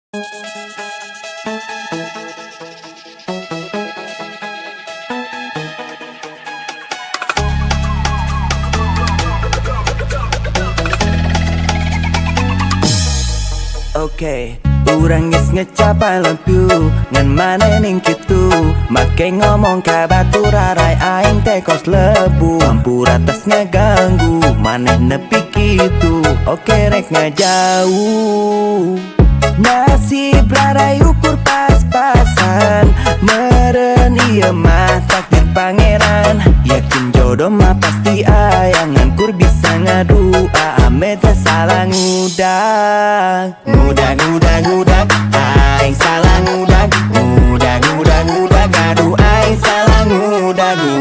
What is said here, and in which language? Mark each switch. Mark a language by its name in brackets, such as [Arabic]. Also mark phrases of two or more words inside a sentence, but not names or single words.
[Sundanese] Oke, urang geus ngecap [English] I love you [Sundanese] ngan maneh kitu make ngomong ka baturarai aing teh kos lebu hampura tes ngaganggu maneh nepi kitu. Oke rek ngajauh nasib rarai ukur pas-pasan meren ieu mah takdir pangeran yakin jodoh mah pasti ayangan kur bisa ngadu ame teh salah ngudag ngudag aing salah ngudag ngudag aduh aing salah ngudag